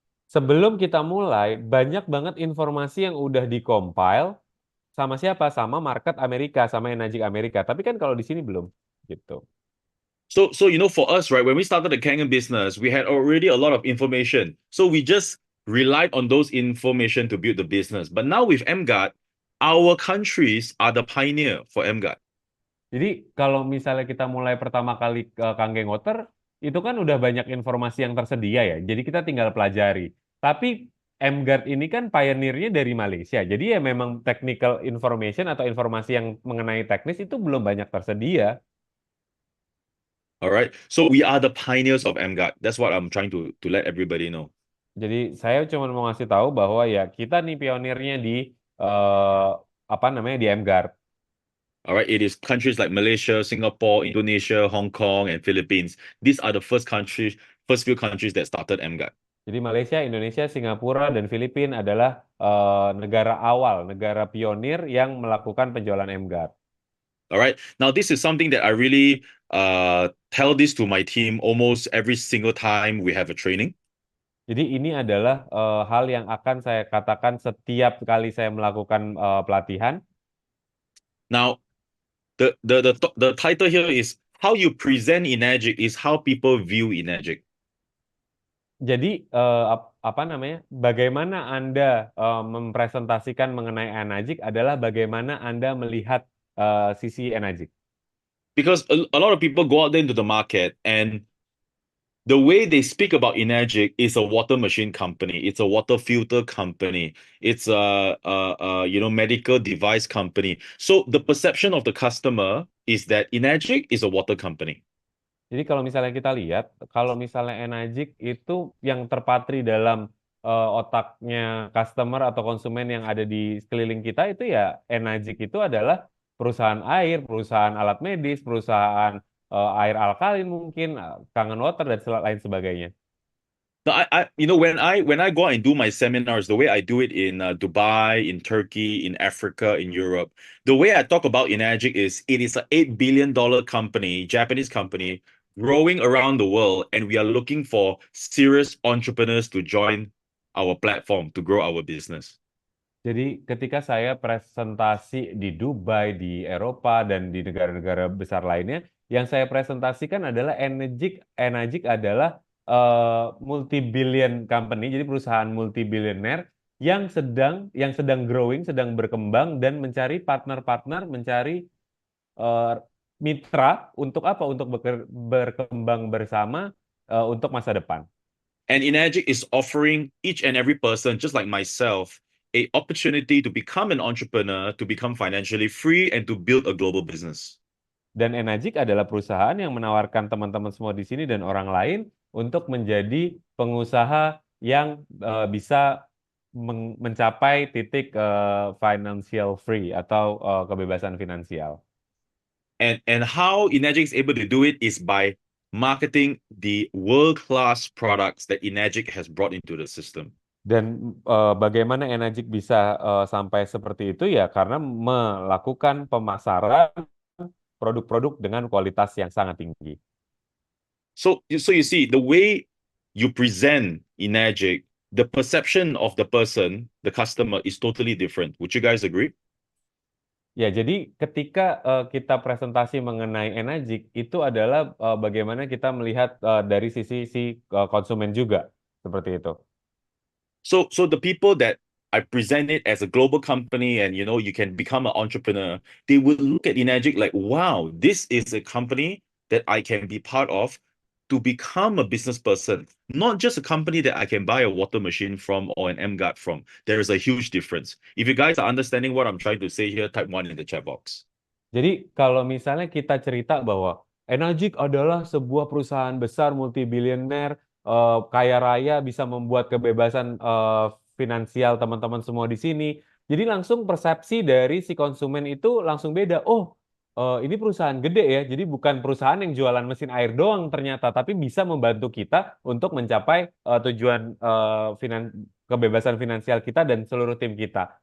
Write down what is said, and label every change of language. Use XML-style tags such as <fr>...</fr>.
<id>Sebelum kita mulai, banyak banget informasi yang udah di-compile sama siapa? Sama market Amerika, sama Enagic Amerika. Tapi kan kalau di sini belum gitu.</id> <en>So for us, right, when we started the Kangen business, we had already a lot of information. So we just relied on those information to build the business. But now with MGUT, our countries are the pioneer for MGUT.</en> <id>Jadi kalau misalnya kita mulai pertama kali ke Kanggeng Water, itu kan udah banyak informasi yang tersedia ya. Jadi kita tinggal pelajari. Tapi MGuard ini kan pionirnya dari Malaysia. Jadi ya memang</id> <en>technical information</en> <id>atau informasi yang mengenai teknis itu belum banyak tersedia.</id> <en>All right. So we are the pioneers of MGUT. That's what I'm trying to let everybody know.</en> <id>Jadi saya cuma mau ngasih tahu bahwa ya kita nih pionirnya di eh, apa namanya di MGuard.</id> <en>All right. It is countries like Malaysia, Singapore, Indonesia, Hong Kong, and Philippines. These are the first few countries that started MGUT.</en> <id>Jadi Malaysia, Indonesia, Singapura, dan Filipina adalah negara awal, negara pionir yang melakukan penjualan MGuard.</id> <en>All right. Now, this is something that I really tell this to my team almost every single time we have a training.</en> <id>Jadi ini adalah hal yang akan saya katakan setiap kali saya melakukan pelatihan.</id> <en>Now, the title here is how you present Enagic is how people view Enagic.</en> <id>Jadi apa namanya? Bagaimana Anda mempresentasikan mengenai Enagic adalah bagaimana Anda melihat sisi Enagic.</id> <en>Because a lot of people go out there into the market and the way they speak about Enagic is a water machine company. It's a water filter company. It's a medical device company. So the perception of the customer is that Enagic is a water company.</en> <id>Jadi kalau misalnya kita lihat, kalau misalnya Enagic itu yang terpatri dalam otaknya customer atau konsumen yang ada di sekeliling kita itu ya Enagic itu adalah perusahaan air, perusahaan alat medis, perusahaan air alkalin mungkin, Kangen Water dan lain sebagainya.</id> <en>No, when I go out and do my seminars, the way I do it in Dubai, in Turkey, in Africa, in Europe, the way I talk about Enagic is it is an $8 billion company, Japanese company, growing around the world, and we are looking for serious entrepreneurs to join our platform to grow our business.</en> <id>Jadi ketika saya presentasi di Dubai, di Eropa, dan di negara-negara besar lainnya, yang saya presentasikan adalah Enagic. Enagic adalah</id> <en>multi-billion company,</en> <id>jadi perusahaan multi-billionaire yang sedang growing, sedang berkembang, dan mencari partner-partner, mencari eh, mitra untuk apa? Untuk berkembang bersama untuk masa depan.</id> <en>And Enagic is offering each and every person, just like myself, a opportunity to become an entrepreneur, to become financially free, and to build a global business.</en> <id>Dan Enagic adalah perusahaan yang menawarkan teman-teman semua di sini dan orang lain untuk menjadi pengusaha yang bisa mencapai titik</id> <en>financial free</en> <id>atau kebebasan finansial.</id> <en>And how Enagic is able to do it is by marketing the world-class products that Enagic has brought into the system.</en> <id>Dan bagaimana Enagic bisa sampai seperti itu ya karena melakukan pemasaran produk-produk dengan kualitas yang sangat tinggi.</id> <en>So you see, the way you present Enagic, the perception of the person, the customer, is totally different. Would you guys agree?</en> <id>Ya, jadi ketika kita presentasi mengenai Enagic itu adalah bagaimana kita melihat dari sisi si konsumen juga seperti itu.</id> <en>So the people that I present it as a global company and you can become an entrepreneur, they will look at Enagic like, wow, this is a company that I can be part of to become a business person, not just a company that I can buy a water machine from or an MGuard from. There is a huge difference. If you guys are understanding what I'm trying to say here, type one in the chat box.</en> <id>Jadi kalau misalnya kita cerita bahwa Enagic adalah sebuah perusahaan besar multibilioner, kaya raya, bisa membuat kebebasan finansial teman-teman semua di sini. Jadi langsung persepsi dari si konsumen itu langsung beda. Oh, ini perusahaan gede ya. Jadi bukan perusahaan yang jualan mesin air doang ternyata, tapi bisa membantu kita untuk mencapai tujuan kebebasan finansial kita dan seluruh tim kita.</id>